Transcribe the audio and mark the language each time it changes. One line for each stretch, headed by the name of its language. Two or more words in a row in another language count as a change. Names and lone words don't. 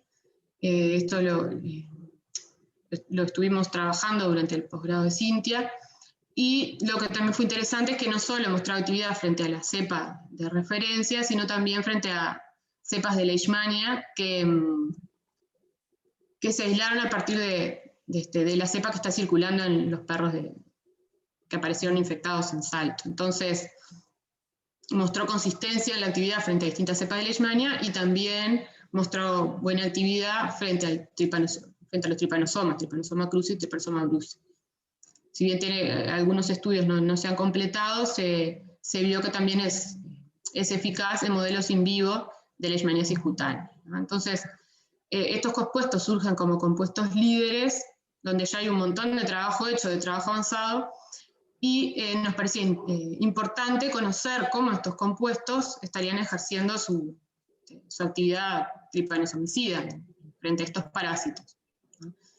Spanish: Esto lo estuvimos trabajando durante el posgrado de Cintia, y lo que también fue interesante es que no solo mostraba actividad frente a la cepa de referencia, sino también frente a cepas de leishmania que se aislaron a partir de la cepa que está circulando en los perros que aparecieron infectados en Salto. Entonces, mostró consistencia en la actividad frente a distintas cepas de leishmania, y también mostró buena actividad frente a los tripanosomas, Trypanosoma cruzi y Trypanosoma brucei. Si bien algunos estudios no se han completado, se vio que también es eficaz en modelos
Latin: in vivo
Spanish: de leishmaniasis cutánea, ¿no? Entonces, estos compuestos surgen como compuestos líderes, donde ya hay un montón de trabajo hecho, de trabajo avanzado, y nos parecía importante conocer cómo estos compuestos estarían ejerciendo su actividad tripanosomicida frente a estos parásitos, ¿no?